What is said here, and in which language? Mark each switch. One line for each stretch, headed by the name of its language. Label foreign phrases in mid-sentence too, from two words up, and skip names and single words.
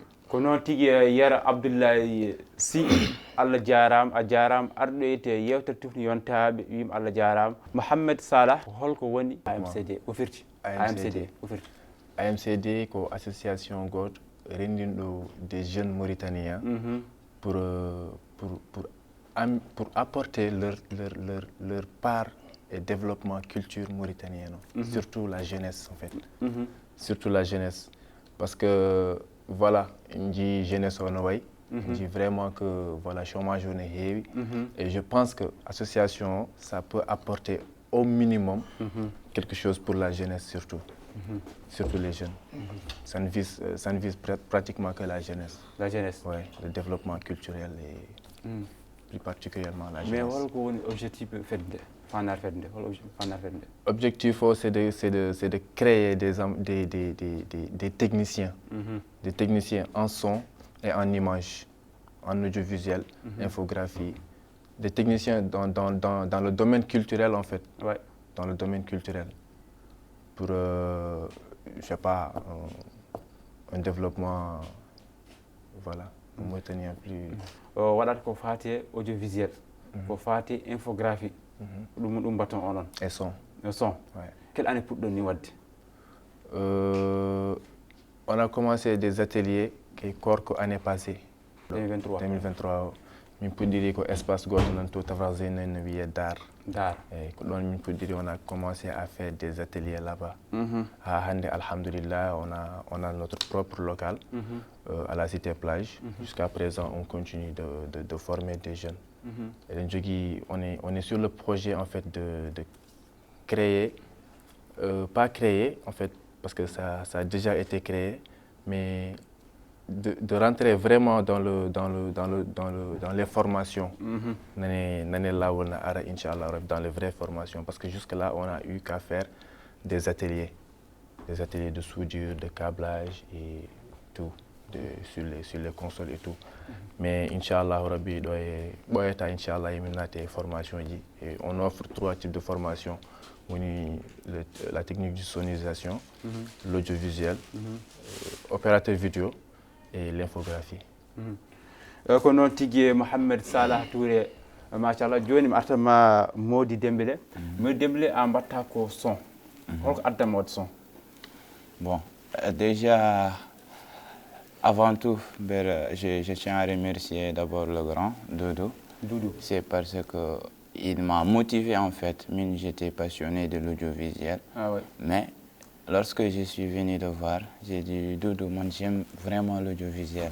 Fula: Ko noon tigui Yer Abdoulaye Sy Allah jarama a jarama arɗoyte yewtere tufni yontaɓe wiima Allah jarama Mohamed Salah holko woni AMCD ko firti AMCD ko firti AMCD ko association goto rendinɗo
French: des jeunes mauritaniens pour apporter leur part et développement culture mauritanienne surtout la jeunesse en fait surtout la jeunesse parce que voilà on dit jeunesse on way on dit vraiment que voilà chômage on est heavy et je pense que association ça peut apporter au minimum quelque chose pour la jeunesse surtout surtout les jeunes ça ne vise pratiquement que la jeunesse ouais, le développement culturel et plus particulièrement la jeunesse. Mais
Fula: holko woni objectif fedde fandar fedde
French: objectif c'est de créer des techniciens des techniciens en son et en image en audiovisuel infographie des techniciens dans le domaine culturel en fait dans le domaine culturel pour je sais pas un développement voilà mauritanien plus
Fula: waɗata ko fate audiovisuel ko fate infographie ɗum batton onon
French: et son ouais. Quelle année
Fula: puɗɗon ni wadde
French: on a commencé des ateliers qui
Fula: corko
French: année passée
Fula: 2023 min puɗɗiri ko espace goto nan to Tafrazene no wiye Dar eyyi ko ɗon min puɗɗiri
French: on a commencé à faire des ateliers là-bas
Fula: ha hande alhamdulillah
French: on a notre propre local à la cité plage jusqu'à présent on continue de former des jeunes et on est sur le projet en fait de créer pas créer en fait parce que ça a déjà été créé mais de rentrer vraiment dans les formations
Fula: nane lawol na ara inchallah
French: dans les vraies formations parce que jusque là on a eu qu'à faire des ateliers de soudure, de câblage et tout sur les consoles et tout mais
Fula: inchallah rabbi do e boyata inchallah yimin naate
French: formation ji et on offre 3 types de formation la technique de sonorisation l'audiovisuel opérateur vidéo et l'infographie.
Fula: Ko noon tigui Mohamed Salah Touré machallah joni mi artama Mody Dembélé Mody Dembélé a mbatta ko son holko addama wadde son.
French: Bon déjà avant tout je tiens à remercier d'abord le grand Doudou. C'est parce que il m'a motivé en fait. J'étais passionné de l'audiovisuel. Mais lorsque je suis venu le voir, j'ai dit Doudou, moi j'aime vraiment l'audiovisuel.